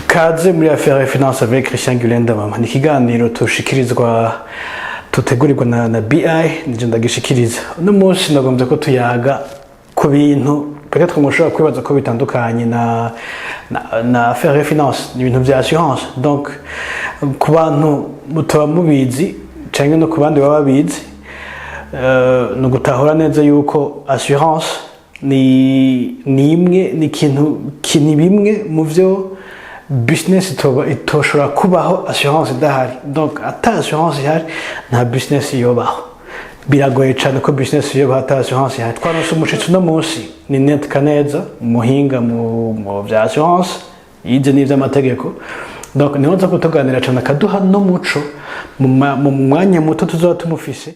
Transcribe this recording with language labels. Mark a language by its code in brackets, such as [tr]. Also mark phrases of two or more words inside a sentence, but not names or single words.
[rn] kaze muri [fr] affaire finance avec Christian Gulenda [rn] mama ni kiganiro tushikirizwa tutegurirwa na BI nije ndagishikiriza no munsi ndagombye ko tuyaga ku bintu peut-être mushobora kwibaza ko bitandukanye na [fr] affaire finance [rn] ni ibintu bya assurance donc ku bantu mutaba mubizi cyangwa no ku bandi baba bizi no gutahura neza yuko assurance ni imwe ni ikintu kini bimwe mu byo business itoshobora kubaho assurance idahari donc ata assurance ihari nta business yobaho biragoye cyane ko business yobaho ata assurance ihari twaronse umushitsi no munsi ni net kaneza muhinga mu bya assurance yize n'ivy'amategeko donc niho nza kutuganira cyane akaduha no muco mu mwanya muto tuzoba tumufise.